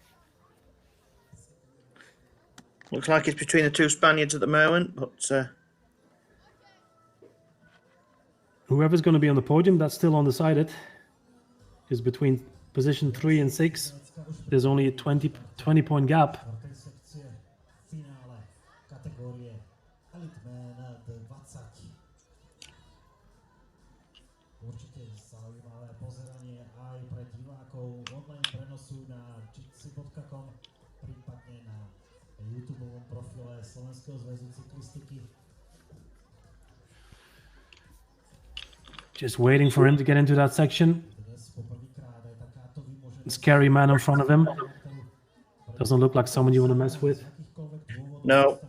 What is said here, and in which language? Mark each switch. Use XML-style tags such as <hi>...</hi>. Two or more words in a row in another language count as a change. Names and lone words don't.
<en>Looks like it's between the two Spaniards at the moment, but whoever's going to be on the podium, that's still undecided. Because between position 3 and 6, there's only a 20-point gap.</en> <sk>Určite zaujímavé pozeranie aj pre divákov online prenosu na jitsie.com, prípadne na YouTubeovom profile Slovenského zväzu cyklistiky.</sk> <en>Just waiting for him to get into that section. Scary man in front of him. Doesn't look like someone you want to mess with. no.</en>